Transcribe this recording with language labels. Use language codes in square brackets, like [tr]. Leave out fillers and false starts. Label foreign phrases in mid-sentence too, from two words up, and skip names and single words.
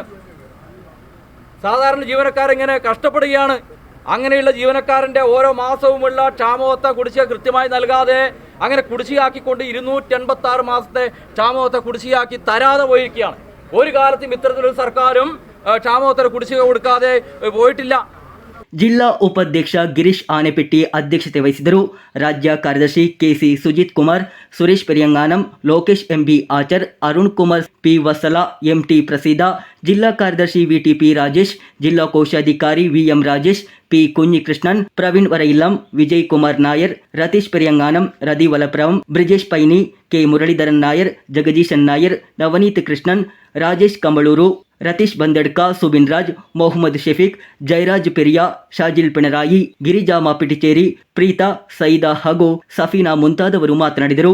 [ml] സാധാരണ ജീവനക്കാരെങ്ങനെ കഷ്ടപ്പെടുകയാണ്. അങ്ങനെയുള്ള ജീവനക്കാരൻ്റെ ഓരോ മാസവുമുള്ള ക്ഷാമബത്ത കുടിശ്ശിക കൃത്യമായി നൽകാതെ അങ്ങനെ കുടിശ്ശികയാക്കിക്കൊണ്ട് 286 മാസത്തെ ക്ഷാമബത്ത കുടിശ്ശികയാക്കി തരാതെ പോയിരിക്കുകയാണ്. ഒരു കാലത്തും ഇത്തരത്തിലൊരു സർക്കാരും ക്ഷാമബത്ത കുടിശ്ശിക കൊടുക്കാതെ പോയിട്ടില്ല. [kn] ಜಿಲ್ಲಾ ಉಪಾಧ್ಯಕ್ಷ ಗಿರೀಶ್ ಆನೆಪೆಟ್ಟಿ ಅಧ್ಯಕ್ಷತೆ ವಹಿಸಿದರು. ರಾಜ್ಯ ಕಾರ್ಯದರ್ಶಿ ಕೆಸಿ ಸುಜಿತ್ ಕುಮಾರ್, ಸುರೇಶ್ ಪೆರಿಯಂಗಾನಂ, ಲೋಕೇಶ್ ಎಂಬಿ ಆಚರ್, ಅರುಣ್ ಕುಮಾರ್ ಪಿ ವತ್ಸಲ, ಎಂಟಿ ಪ್ರಸೀದ, ಜಿಲ್ಲಾ ಕಾರ್ಯದರ್ಶಿ ವಿಟಿಪಿ ರಾಜೇಶ್, ಜಿಲ್ಲಾ ಕೋಶಾಧಿಕಾರಿ ವಿಎಂ ರಾಜೇಶ್, ಪಿ ಕುഞ്ഞിಕೃಷ್ಣನ್, ಪ್ರವೀಣ್ ವರಯಿಲ್ಲಂ, ವಿಜಯ್ ಕುಮಾರ್ ನಾಯರ್, ರತೀಶ್ ಪೆರಿಯಂಗಾನಂ, ರದಿ ವಲಪ್ರವಂ, ಬ್ರಿಜೇಶ್ ಪೈನಿ, ಕೆ ಮುರಳೀಧರನ್ ನಾಯರ್, ಜಗದೀಶನ್ ನಾಯರ್, ನವನೀತ್ ಕೃಷ್ಣನ್, ರಾಜೇಶ್ ಕಂಬಳೂರು, ರತೀಶ್ ಬಂದಡ್ಕ, ಸುಬಿನ್ ರಾಜ್, ಮೊಹಮ್ಮದ್ ಶಫೀಕ್, ಜಯರಾಜ್ ಪೆರಿಯಾ, ಶಾಜಿಲ್ ಪಿಣರಾಯಿ, ಗಿರಿಜಾ ಮಾಪಿಟಿಚೇರಿ, ಪ್ರೀತಾ, ಸೈದಾ ಹಾಗೂ ಸಫೀನಾ ಮುಂತಾದವರು ಮಾತನಾಡಿದರು.